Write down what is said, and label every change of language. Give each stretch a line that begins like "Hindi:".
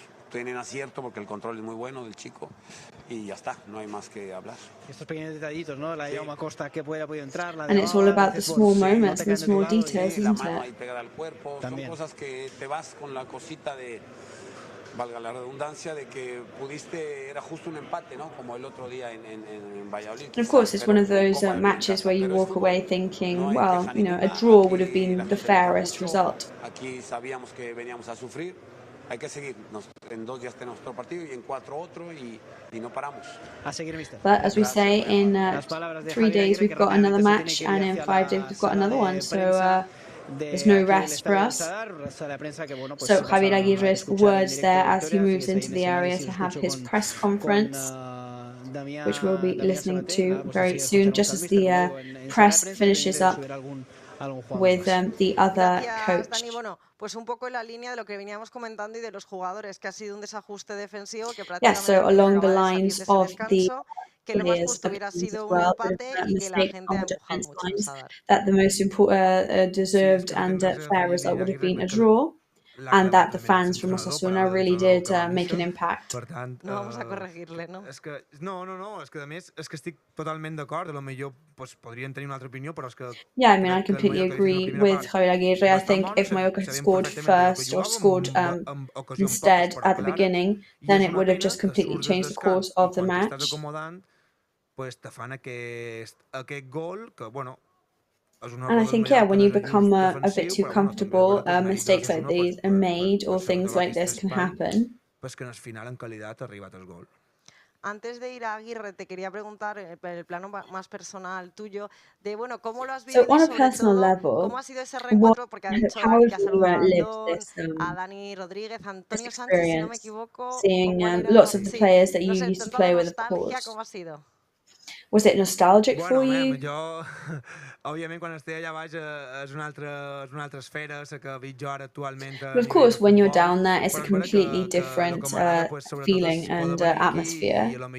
Spanish: Tienen acierto porque el control es muy bueno del chico y ya está, no hay más que hablar. Estos pequeños detallitos, ¿no? La Jaume Costa que puede entrar, la
English: And it's all about the small moments and the small details, isn't it?
Spanish: La mano ahí pegada al cuerpo, son cosas que te vas con la cosita de, valga la redundancia, de que era justo un empate, ¿no? Como el otro día en Valladolid.
English: And of course, it's one of those matches where you walk away thinking, well, you know, a draw would have been the fairest result.
Spanish: Aquí sabíamos que veníamos a sufrir. Hay que seguir. En 2 días tenemos otro partido y en 4 otro y no paramos. A seguir, mister.
English: But as we say, in 3 days we've got another match and in 5 days we've got another one. So There's no rest for us. So Javier Aguirre's words there as he moves into the area to have his press conference, which we'll be listening to very soon, just as the press finishes up with the other coach.
Spanish: Dani, bueno, pues un poco en la línea de lo que veníamos comentando y de los jugadores, que ha sido un desajuste defensivo que
English: Yeah, so along the lines of the
Spanish: que lo más
English: players
Spanish: justo hubiera sido un
English: well,
Spanish: empate y que la gente ha empujado mucho en Sadar.
English: that the most important, deserved and fair result would have been a draw, and that the fans from Osasuna really did make an impact.
Spanish: No vamos a corregirle, no?
Catalan: És que, no, és que a més és que estic totalment d'acord, a lo millor pues, podrien tenir una altra opinió, però és que...
English: Yeah, I mean, I completely agree with Javier Aguirre. I think if Mallorca had scored first or scored instead at the beginning, then it would have just completely changed the course of the match.
Catalan: Pues te fan aquest gol que, bueno,
English: and I think, yeah, when you become a bit too comfortable, mistakes like these are made, or things like this can happen.
Catalan: Pues que en el final, en calidad, ha arribat el gol.
Spanish: Antes de ir a Aguirre, te quería preguntar, en el plano más personal tuyo, de, bueno, ¿cómo lo has vivido?
English: So on a personal level,
Spanish: ¿cómo ha sido ese reencuentro? Porque ha dicho que ha saludado a Dani Rodríguez, a Antonio Sánchez, si no me equivoco.
English: Seeing lots of the players that you used to play with, of course.
Spanish: ¿Cómo ha sido?
English: Was it nostalgic for you?
Catalan: Jo, òbviament, quan estic allà baix és una altra esfera, la que veig jo ara actualment.
English: But of course, when you're down there, it's a completely different feeling and atmosphere.